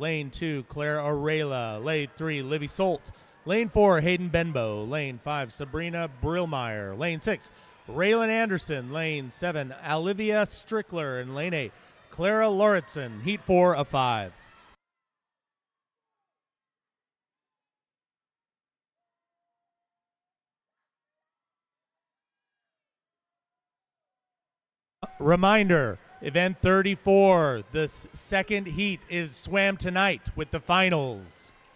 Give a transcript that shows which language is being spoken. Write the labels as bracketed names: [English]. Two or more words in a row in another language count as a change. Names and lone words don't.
[English] Lane 2, Claire Arela. Lane 3, Livy Solt. Lane 4, Hayden Benbow. Lane 5, Sabrina Brillmeyer. Lane 6, Raylan Anderson. Lane 7, Olivia Strickler. And Lane 8, Clara Lauritsen. Heat 4 of 5. Reminder, event 34, the second heat is swam tonight with the finals.